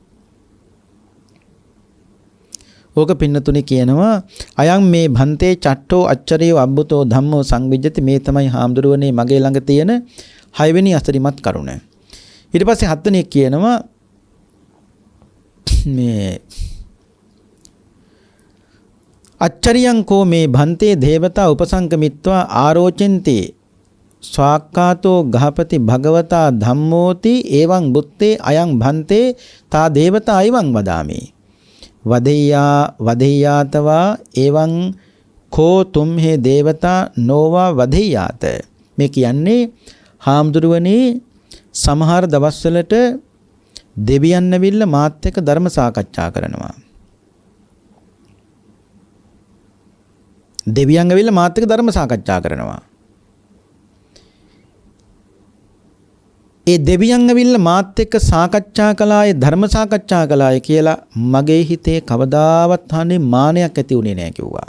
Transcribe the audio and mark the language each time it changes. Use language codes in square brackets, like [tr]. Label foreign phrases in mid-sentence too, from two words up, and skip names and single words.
[si] ඕක පින්නතුනි කියනවා [pi] අයං මේ භන්තේ චට්ටෝ අච්චරියෝ අබ්බුතෝ ධම්මෝ සංවිජ්ජති. [si] මේ තමයි හාමුදුරුවනේ මගේ ළඟ තියෙන 6 වෙනි අසරිමත් කරුණ. ඊට පස්සේ 7 වෙනි කියනවා [pi] මේ අච්චරියං කෝ මේ භන්තේ දේවතා උපසංගමිත්වා ආරෝචෙන්ති ස්වාක්කාතෝ ගහපති භගවතා ධම්මෝති එවං බුත්තේ අයං භන්තේ තා දේවතා අයං වදාමි වදෙය්‍යාතවා එවං කෝ තුම්හේ දේවතා නොවා වදෙය්‍යාත. [si] මේ කියන්නේ හාමුදුරුවනේ සමහර දවස්වලට දෙවියන් ඇවිල්ලා මාත් එක්ක ධර්ම සාකච්ඡා කරනවා. දෙවියන් ඇවිල්ලා මාත් එක්ක ධර්ම සාකච්ඡා කරනවා. ඒ දෙවියන් ඇවිල්ලා මාත් එක්ක සාකච්ඡා කළාය ධර්ම සාකච්ඡා කළාය කියලා මගේ හිතේ කවදාවත් හානේ මානයක් ඇති උනේ නැහැ කිව්වා.